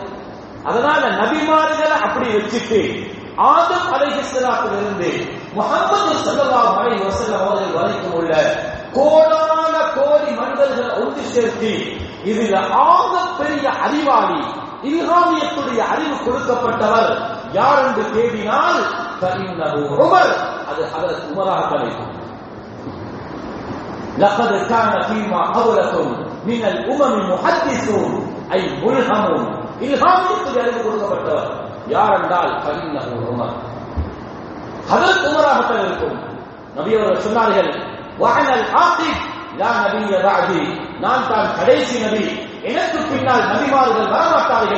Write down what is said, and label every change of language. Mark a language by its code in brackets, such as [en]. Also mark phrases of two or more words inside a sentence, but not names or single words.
[ta] அதனால நபிமார்களை அப்படி வச்சுட்டு ஆதம் அலைஹிஸ்ஸலாத்திலிருந்து முஹம்மது [ar] صلى الله عليه وسلم [ta] அவர்கள் வரைக்கும் உள்ள கோடான கோடி மனிதர்கள் ஒன்று சேர்த்து இதுல ஆக பெரிய அறிவாளி, இல்ஹாமியத்துடைய அறிவு கொடுக்கப்பட்டவர் யார் என்று தேடினால் உமர், அது ஹஜ்ரத் உமராக கிடைக்கும். [ar] لقد كان فيما قبلكم من الامم محدثون اي ملهم, [ta] இல்ஹாமியத்துடைய அறிவு கொடுக்கப்பட்டவர் யார் என்றால் உமர், ஹஜ்ரத் உமராக இருக்கும். நபி அவர்கள் சொன்னார்கள், [ar] وأنا العاقب لا نبي بعدي, [ta] நான் தான் கடைசி நபி, எனக்கு பின்னால் நபிமார்கள் வரமாட்டார்கள்.